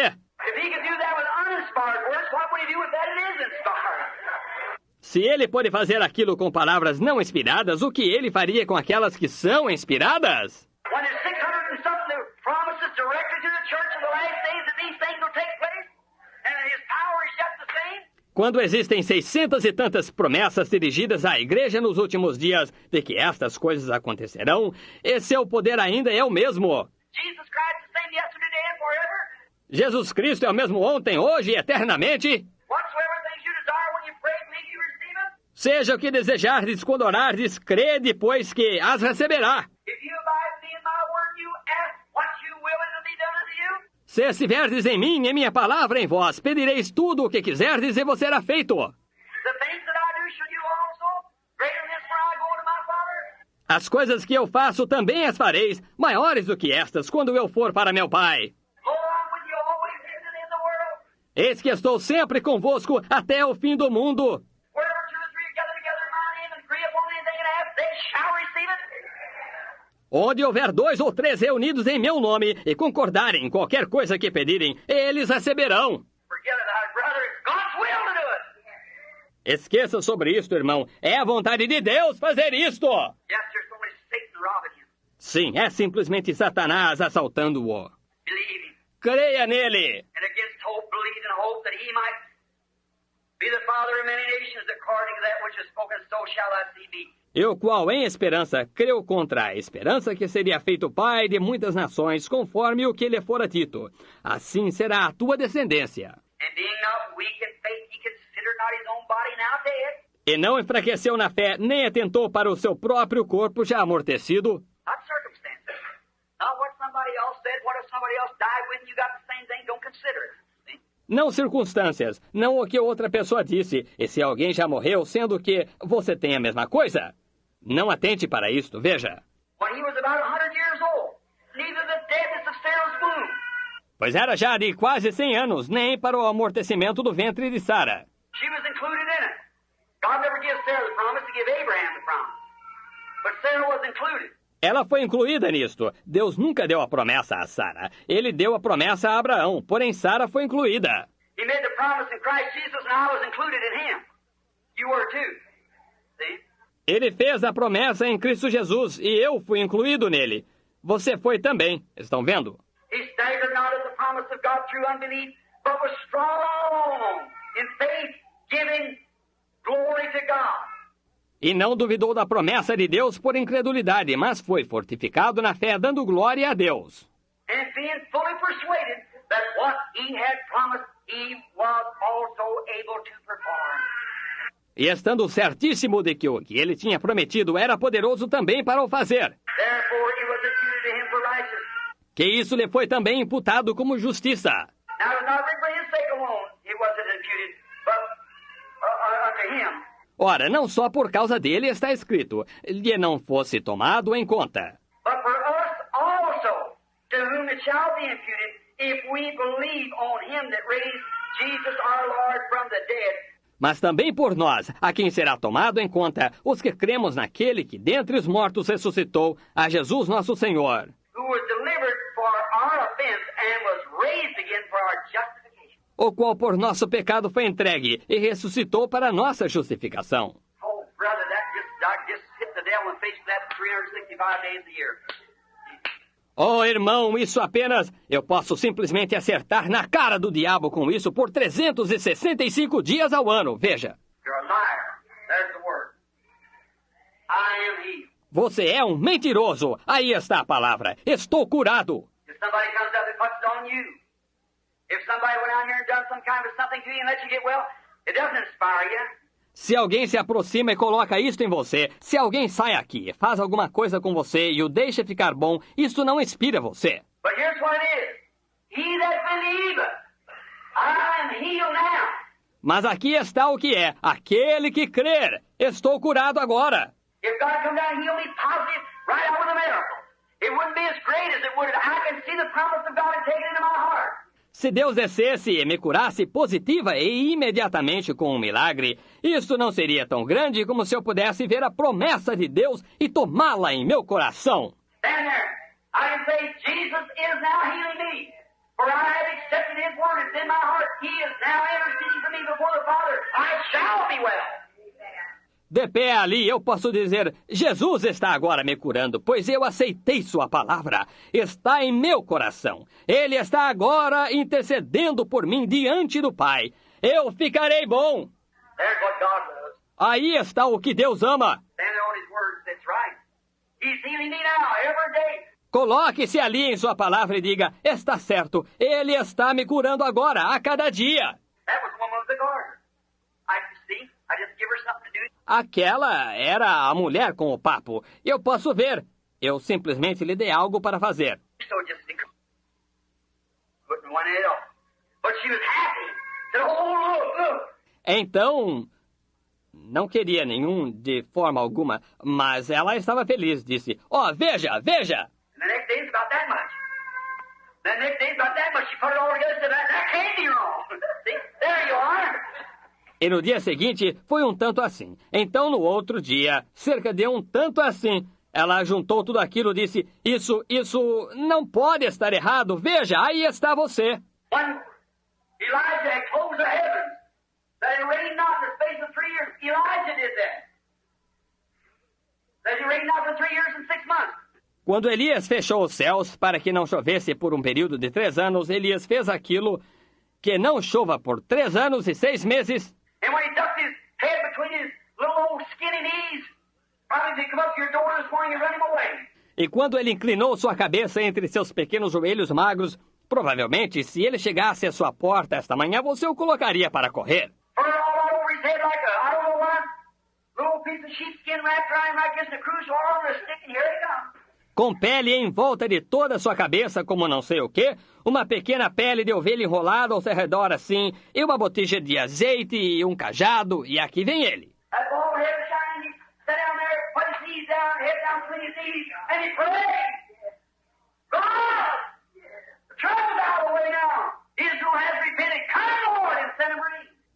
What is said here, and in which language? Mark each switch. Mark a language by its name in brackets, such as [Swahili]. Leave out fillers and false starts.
[English] If he could do that with uninspired words, what would he do with that that is inspired? [Portuguese] Se ele pode fazer aquilo com palavras não inspiradas, o que ele faria com aquelas que são inspiradas? [English] When there's 600 and something promises directed to the church in the last days that these things will take place, and his power is yet the same. [Portuguese] Quando existem 600 e tantas promessas dirigidas à igreja nos últimos dias de que estas coisas acontecerão, e seu poder ainda é o mesmo. [English] Jesus Christ the same yesterday, today, and forever. [Portuguese] Jesus Cristo é o mesmo ontem, hoje e eternamente. [English] Whatsoever things you desire when you pray, believe you receive them. [Portuguese] Seja o que desejardes quando orardes, crede, pois que as receberá. [English] If you abide in me in my word, you ask what you will, and it'll be done unto you. [Portuguese] Se estiverdes em mim, em minha palavra, em vós, pedireis tudo o que quiserdes e vos será feito. [English] The things that I do shall you also. Greater than this, for I go to my Father. [Portuguese] As coisas que eu faço também as fareis, maiores do que estas, quando eu for para meu Pai. [English] Lo, I'm with you always, even to the end of the world. [Portuguese] Eis que estou sempre convosco até o fim do mundo. [English] Wherever 2 or 3 are gathered together in my name and agree upon anything and ask, they shall receive it. [Portuguese] Onde houver 2 ou 3 reunidos em meu nome e concordarem em qualquer coisa que pedirem, eles receberão. [English] Forget it, brother. It's God's will to do it. [Portuguese] Esqueça sobre isto, irmão. É a vontade de Deus fazer isto. [English] Yes, there's only Satan robbing you. [Portuguese] Sim, é simplesmente Satanás assaltando-o. [English] Believe him. [Portuguese] Creia nele. [English] And against hope, believe in hope that he might be the father of many nations, according to that which is spoken, so shall thy seed be. [Portuguese] E o qual, em esperança, creu contra a esperança que seria feito pai de muitas nações, conforme o que lhe fora dito. Assim será a tua descendência. [English] And being not weak in faith, he considered not his own body now dead. [Portuguese] E não enfraqueceu na fé, nem atentou para o seu próprio corpo já amortecido. [English] Not circumstances. Not what somebody else said, what if somebody else died when you got the same thing, don't consider it. See? [Portuguese] Não circunstâncias, não o que outra pessoa disse. E se alguém já morreu, sendo que você tem a mesma coisa? Não atente para isto, veja. [English] When he was about 100 years old, neither the deadness of Sarah's womb, [Portuguese] pois era já de quase 100 anos, nem para o amortecimento do ventre de Sara. [English] She was included in it. God never gives Sarah the promise to give Abraham the promise. But Sarah was included. [Portuguese] Ela foi incluída nisto. Deus nunca deu a promessa a Sara. Ele deu a promessa a Abraão, porém Sara foi incluída. [English] He made the promise in Christ Jesus, and I was included in him. You were too. See? [Portuguese] Ele fez a promessa em Cristo Jesus e eu fui incluído nele. Você foi também. Estão vendo? [English] He staggered not at the promise of God through unbelief, but was strong in faith, giving glory to God. [Portuguese] E não duvidou da promessa de Deus por incredulidade, mas foi fortificado na fé, dando glória a Deus. [English] And being fully persuaded that what he had promised, he was also able to perform. [Portuguese] E estando certíssimo de que o que ele tinha prometido era poderoso também para o fazer. [English] Therefore it was imputed to him for righteousness. [Portuguese] Que isso lhe foi também imputado como justiça. [English] Now it was not written for his sake alone, it wasn't imputed, but unto him. [Portuguese] Ora, não só por causa dele está escrito, lhe não fosse tomado em conta. [English] But for us also, to whom it shall be imputed, if we believe on him that raised Jesus our Lord from the dead. [Portuguese] Mas também por nós, a quem será tomado em conta, os que cremos naquele que dentre os mortos ressuscitou, a Jesus nosso Senhor. [English] Who was delivered for our offense and was raised again for our justification. [Portuguese] O qual por nosso pecado foi entregue e ressuscitou para nossa justificação. [English] Oh, brother, that just hit the devil in the face for that 365 days a year. [Portuguese] Oh, irmão, isso apenas... Eu posso simplesmente acertar na cara do diabo com isso por 365 dias ao ano, veja. [English] You're a liar. There's the word. I am he. [Portuguese] Você é um mentiroso. Aí está a palavra. Estou curado. [English] If somebody comes up and puts it on you, if somebody went out here and done some kind of something to you and let you get well, it doesn't inspire you. [Portuguese] Se alguém se aproxima e coloca isto em você, se alguém sai aqui, faz alguma coisa com você e o deixa ficar bom, isso não inspira você. [English] But here's what it is. He that believeth, I am healed now. [Portuguese] Mas aqui está o que é, aquele que crer. Estou curado agora. [English] If God come down and heal me positive right out with a miracle, it wouldn't be as great as it would if I can see the promise of God and take it into my heart. [Portuguese] Se Deus descesse e me curasse positiva e imediatamente com um milagre, isso não seria tão grande como se eu pudesse ver a promessa de Deus e tomá-la em meu coração. [English] Stand there. I can say, Jesus is now healing me. For I have accepted his word. It's in my heart. He is now interceding for me before the Father. I shall be well. [Portuguese] De pé ali, eu posso dizer, Jesus está agora me curando, pois eu aceitei sua palavra. Está em meu coração. Ele está agora intercedendo por mim diante do Pai. Eu ficarei bom. [English] There's what God loves. [Portuguese] Aí está o que Deus ama. [English] Standing on his word, that's right. He's healing me now, every day. [Portuguese] Coloque-se ali em sua palavra e diga, está certo, Ele está me curando agora, a cada dia. [English] That was the woman with the garden. I see. I just give her something to do. [Portuguese] Aquela era a mulher com o papo. Eu posso ver. Eu simplesmente lhe dei algo para fazer. [English] So just putting one head off. But she was happy. Said, oh, look. [Portuguese] Então, não queria nenhum de forma alguma, mas ela estava feliz. Disse, veja, veja. [English] And the next day it's about that much. The next day it's about that much. She put it all together and said, that can't be wrong. See? There you are. [Portuguese] E no dia seguinte, foi um tanto assim. Então, no outro dia, cerca de um tanto assim, ela juntou tudo aquilo e disse, isso não pode estar errado. Veja, aí está você. [English] When Elijah had closed the heavens, that it rained not in the space of 3 years, Elijah did that. That it rained not for 3 years and 6 months. [Portuguese] Quando Elias fechou os céus para que não chovesse por um período de 3 anos, Elias fez aquilo que não chova por 3 anos e 6 meses. [English] And when he ducked his head between his little old skinny knees, probably they come up to your door this morning and run him away. [Portuguese] E quando ele inclinou sua cabeça entre seus pequenos joelhos magros, provavelmente, se ele chegasse à sua porta esta manhã, você o colocaria para correr. [English] Fur all over his head like a, I don't know what, little piece of sheepskin wrapped around him like this, and a cruise oil on a stick, and here he comes. [Portuguese] Com pele em volta de toda a sua cabeça, como não sei o quê, uma pequena pele de ovelha enrolada ao seu redor assim, e uma botija de azeite e um cajado, e aqui vem ele. [English] That bald head shining, he sat down there, put his knees down, head down between his knees, and he prayed. God, the trouble down by the way now, Israel has repented. Come, Lord, and send them relief.